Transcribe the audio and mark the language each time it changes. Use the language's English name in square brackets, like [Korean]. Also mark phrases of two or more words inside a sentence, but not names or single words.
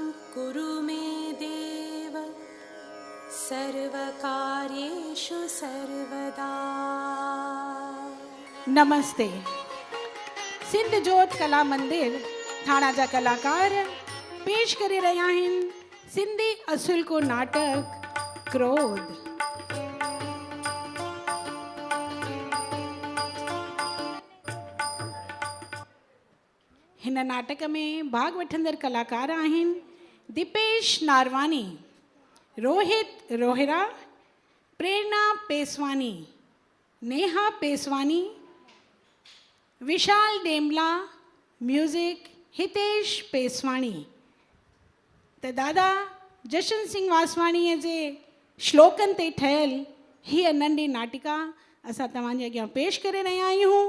[Sanskrit] कुरु मे देव सर्वकार्येषु सर्वदा। [Sindhi] नमस्ते। सिंध जोत कला मंदिर थाणा जा कलाकार पेश करे रहिया आहिनि सिंधी असुल को नाटक क्रोध। हिन नाटक में भाग वठंदड़ कलाकार आहिनि दीपेश नारवानी, रोहित रोहिरा, प्रेरणा पेसवानी, नेहा पेसवानी, विशाल डेमला, म्यूजिक हितेश पेसवाणी। त दादा जशन सिंह वासवाणीअ जे श्लोकनि ते ठहियल हीअ नंढी नाटिका असां तव्हांजे अॻियां पेश करे रहिया आहियूं।